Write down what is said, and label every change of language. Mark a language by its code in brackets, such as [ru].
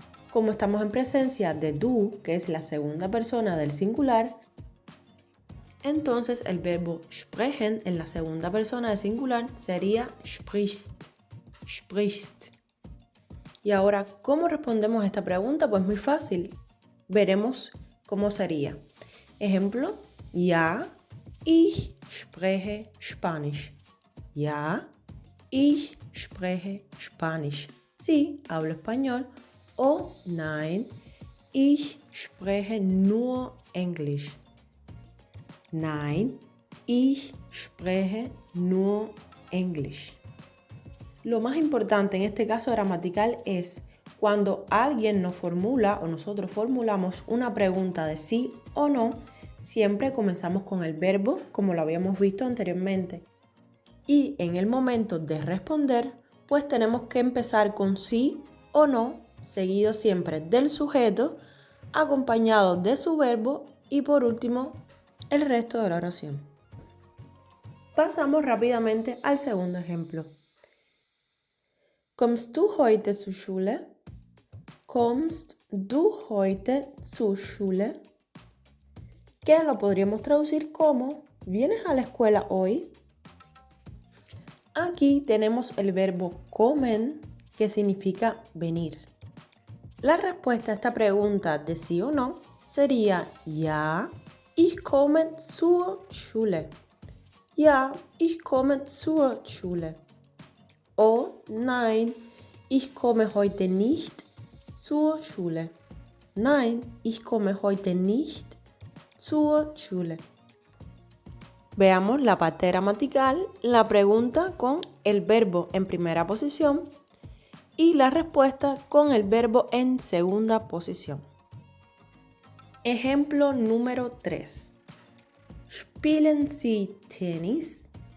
[es] Como estamos en presencia de du, que es la segunda persona del singular, entonces el verbo sprechen en la segunda persona del singular sería sprichst, sprichst. Y ahora, ¿cómo respondemos a esta pregunta? Pues muy fácil. Veremos cómo sería. [de] Ejemplo, ja, ich spreche Spanisch. Ja, ich spreche Spanisch. [es] Sí, hablo español. [de] O nein, ich spreche nur Englisch. Nein, ich spreche nur Englisch. [es] Lo más importante en este caso gramatical es cuando alguien nos formula o nosotros formulamos una pregunta de sí o no, siempre comenzamos con el verbo, como lo habíamos visto anteriormente. Y en el momento de responder, pues tenemos que empezar con sí o no, seguido siempre del sujeto, acompañado de su verbo y por último, el resto de la oración. Pasamos rápidamente al segundo ejemplo. [de] ¿Kommst du heute zur Schule? ¿Kommst du heute zur Schule? [es] Que lo podríamos traducir como ¿vienes a la escuela hoy? Aquí tenemos el verbo kommen, que significa venir. La respuesta a esta pregunta de sí o no sería [de] Ja, ich komme zur Schule. Ja, ich komme zur Schule. O Nein, ich komme heute nicht zur Schule. Nein, ich komme heute nicht zur Schule. [es] Veamos la parte gramatical, la pregunta con el verbo en primera posición y la respuesta con el verbo en segunda posición. Ejemplo número 3. [de] ¿Spielen Sie Tennis?